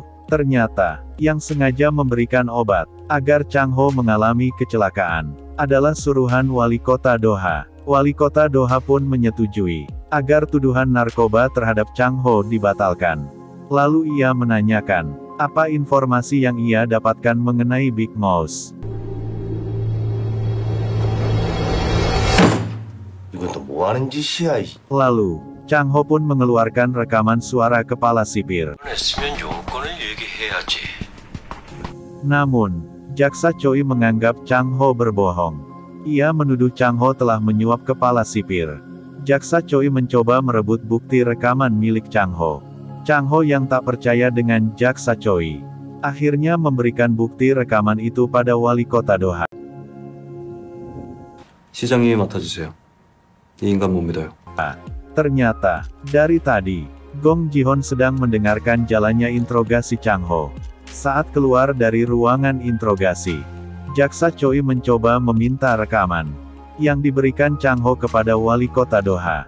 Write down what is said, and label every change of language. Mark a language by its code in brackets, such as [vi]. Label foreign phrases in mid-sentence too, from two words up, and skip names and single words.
[id] Ternyata, yang sengaja memberikan obat agar Chang Ho mengalami kecelakaan adalah suruhan Wali Kota Doha. Wali Kota Doha pun menyetujui agar tuduhan narkoba terhadap Chang Ho dibatalkan. Lalu ia menanyakan, apa informasi yang ia dapatkan mengenai Big Mouse. [ko] 이건 또 뭐 하는 짓이야? [id] Lalu, Chang Ho pun mengeluarkan rekaman suara kepala sipir. [ko] 했으면 용건을 얘기해야지. [id] Namun, Jaksa Choi menganggap Chang Ho berbohong. Ia menuduh Chang Ho telah menyuap kepala sipir. Jaksa Choi mencoba merebut bukti rekaman milik Chang Ho. Chang Ho yang tak percaya dengan Jaksa Choi, akhirnya memberikan bukti rekaman itu pada Wali Kota Doha. [ko] 시장님이 맡아주세요. 이 인간 못 믿어요. [id] Ternyata, dari tadi, Gong Ji-hon sedang mendengarkan jalannya interogasi Chang Ho. Saat keluar dari ruangan interogasi, Jaksa Choi mencoba meminta rekaman yang diberikan Chang Ho kepada Wali Kota Doha.